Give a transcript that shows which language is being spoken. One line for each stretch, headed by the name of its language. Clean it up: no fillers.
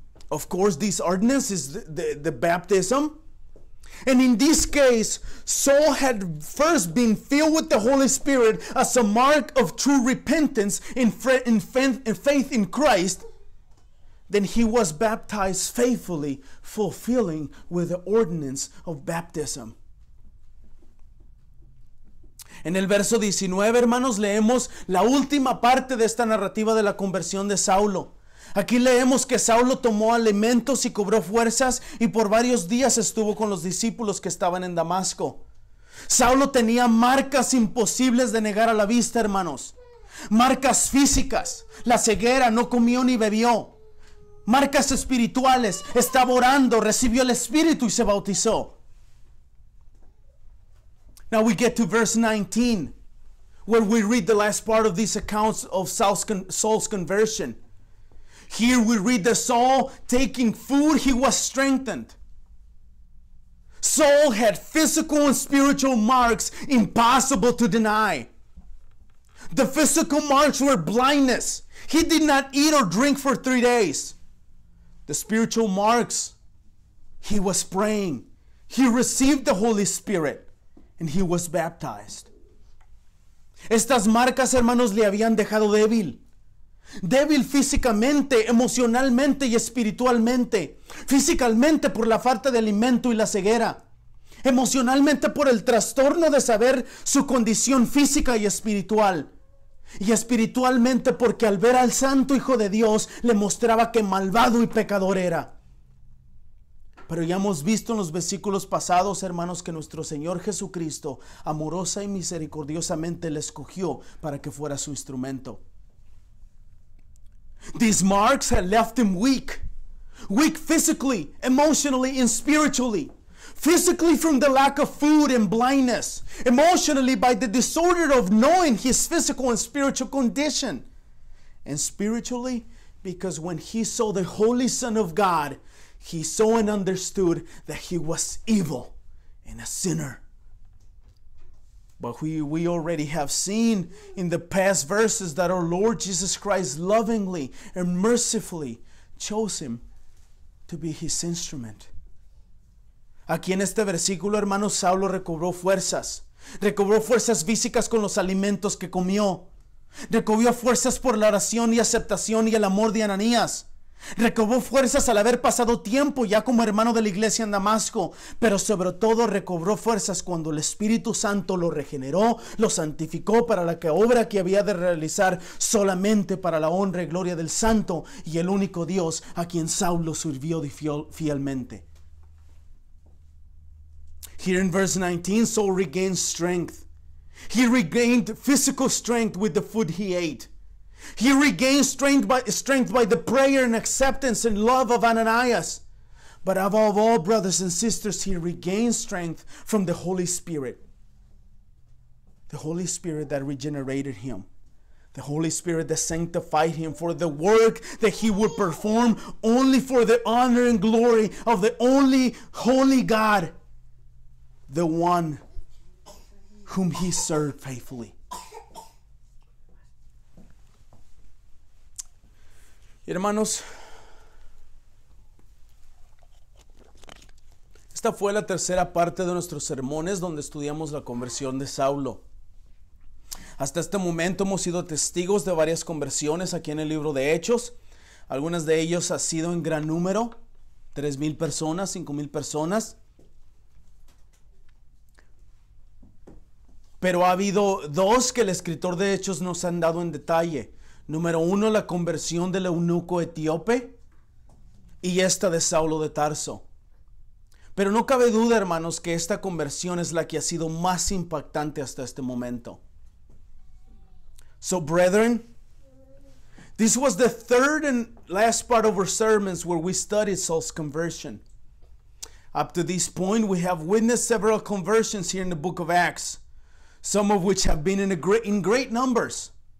English: Of course, this ordinance is the baptism. And in this case, Saul had first been filled with the Holy Spirit as a mark of true repentance and faith in Christ. Then he was baptized faithfully, fulfilling with the ordinance of baptism.
Spanish: En el verso 19, hermanos, leemos la última parte de esta narrativa de la conversión de Saulo. Aquí leemos que Saulo tomó alimentos y cobró fuerzas y por varios días estuvo con los discípulos que estaban en Damasco. Saulo tenía marcas imposibles de negar a la vista, hermanos. Marcas físicas, la ceguera, no comió ni bebió. Marcas espirituales, estaba orando, recibió el Espíritu y se bautizó.
English: Now we get to verse 19, where we read the last part of these accounts of Saul's conversion. Here we read that Saul, taking food, he was strengthened. Saul had physical and spiritual marks impossible to deny. The physical marks were blindness. He did not eat or drink for 3 days. The spiritual marks, he was praying. He received the Holy Spirit and he was baptized.
Spanish: Estas marcas, hermanos, le habían dejado débil. Débil físicamente, emocionalmente y espiritualmente. Físicamente por la falta de alimento y la ceguera. Emocionalmente por el trastorno de saber su condición física y espiritual. Y espiritualmente porque al ver al Santo Hijo de Dios le mostraba que malvado y pecador era. Pero ya hemos visto en los versículos pasados, hermanos, que nuestro Señor Jesucristo amorosa y misericordiosamente le escogió para que fuera su instrumento.
English: These marks had left him weak. Weak physically, emotionally, and spiritually. Physically from the lack of food and blindness. Emotionally by the disorder of knowing his physical and spiritual condition. And spiritually because when he saw the Holy Son of God, he saw and understood that he was evil and a sinner. But we already have seen in the past verses that our Lord Jesus Christ lovingly and mercifully chose him to be his instrument.
Spanish: Aquí en este versículo, hermanos, Saulo recobró fuerzas. Recobró fuerzas físicas con los alimentos que comió. Recobró fuerzas por la oración y aceptación y el amor de Ananías. Recobró fuerzas al haber pasado tiempo ya como hermano de la iglesia en Damasco. Pero sobre todo recobró fuerzas cuando el Espíritu Santo lo regeneró, lo santificó para la obra que había de realizar solamente para la honra y gloria del Santo y el único Dios a quien Saulo sirvió fielmente.
English: Here in verse 19, Saul regained strength. He regained physical strength with the food he ate. He regained strength by the prayer and acceptance and love of Ananias. But above all, brothers and sisters, he regained strength from the Holy Spirit. The Holy Spirit that regenerated him. The Holy Spirit that sanctified him for the work that he would perform only for the honor and glory of the only holy God. The one whom he served faithfully.
Spanish: Hermanos, esta fue la tercera parte de nuestros sermones donde estudiamos la conversión de Saulo. Hasta este momento hemos sido testigos de varias conversiones aquí en el libro de Hechos. Algunas de ellas han sido en gran número, 3,000 personas, 5,000 personas. Pero ha habido dos que el escritor de Hechos nos han dado en detalle. Número 1, la conversión del eunuco etíope. y esta de Saulo de Tarso. Pero no cabe duda, hermanos, que esta conversión es la que ha sido más impactante hasta este momento.
English: So, brethren, this was the third and last part of our sermons where we studied Saul's conversion. Up to this point, we have witnessed several conversions here in the book of Acts, some of which have been in great numbers.